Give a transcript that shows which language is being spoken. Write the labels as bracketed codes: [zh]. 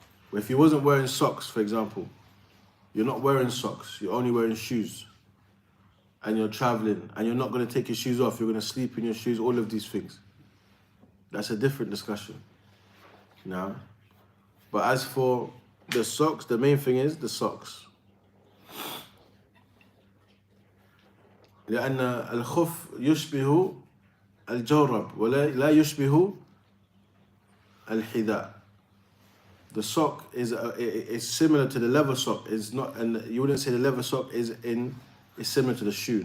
[en] But if you wasn't wearing socks, for example, you're not wearing socks, you're only wearing shoes, and you're traveling, and you're not going to take your shoes off, you're going to sleep in your shoes, all of these things. That's a different discussion. Now, but as for the socks, the main thing is the socks. [ar] لأن الخف يشبه الجورب ولا يشبه الحذاء. [en] The sock is similar to the leather sock. It's not, and you wouldn't say the leather sock is similar to the shoe.